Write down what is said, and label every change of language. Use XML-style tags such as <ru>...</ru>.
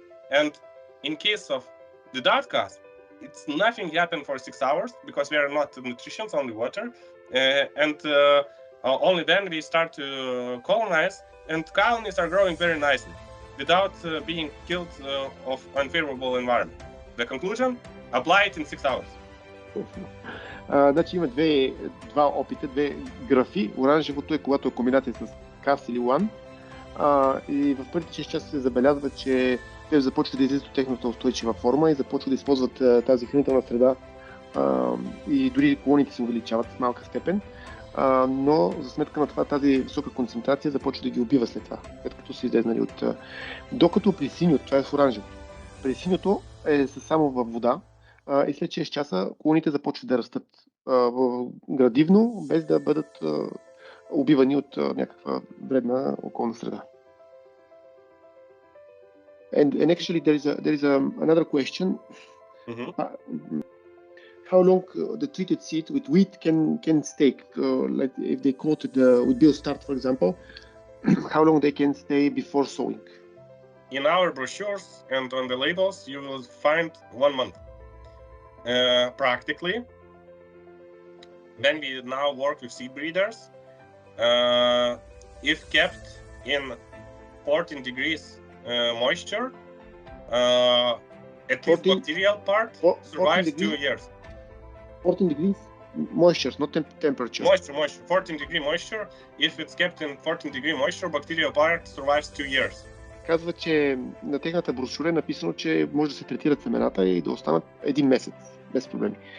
<en>And in case of the without CAS, it's nothing happened for 6 hours because we are not nutrients, only water, and only then we start to colonize, and colonies are growing very nicely without being killed of unfavorable environment. The conclusion: apply it in 6 hours.</en> <bg>Значи има два опита, две графи. Оранжевото е когато е комбинация с КАС или ЛАН. И в първите 6 часа се забелязва, че те започват да излизат от техната устойчива форма и започват да използват тази хранителна среда, и дори колониите се увеличават в малка степен, но за сметка на това тази висока концентрация започва да ги убива след това, след като са излезнали от... Докато при синьото, това е в оранжевото, при синьото е само във вода, и след 6 часа колоните започват да растат градивно, без да бъдат убивани от някаква вредна околна среда.</bg> <en>And actually there is another question. Mm-hmm. How long the treated seed with wheat can stay? Like if they coated with Biostart, for example, how long they can stay before sowing? In our brochures and on the labels, you will find 1 month. Practically, when we now work with seed breeders, if kept in 14 degrees moisture, at least bacterial part survives 2 years. 14 degrees moisture, not temperature. Moisture. 14 degree moisture. If it's kept in 14 degree moisture, bacterial part survives 2 years.</en> <bg>Казва, че на техната брошура е написано, че може да се третират семената и да останат 1 месец без проблеми.</bg>